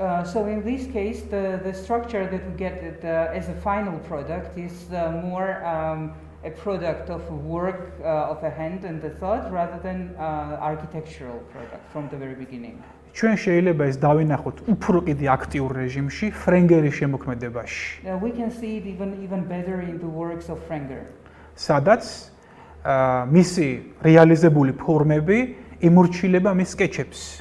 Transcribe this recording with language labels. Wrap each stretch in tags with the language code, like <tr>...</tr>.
<en>So in this case, the structure that we get as a final product is more a product of work of a hand and the thought rather than architectural product from the very beginning.</en> <ka>ჩვენ შეიძლება ეს დავინახოთ უფრო კიდე აქტიურ რეჟიმში, ფრენგერის შემოქმედებაში.</ka> <en>We can see it even better in the works of Frenger.</en> <ka>სადაც მისი რეალიზებული ფორმები იმორჩილება მის სკეჩებს.</ka>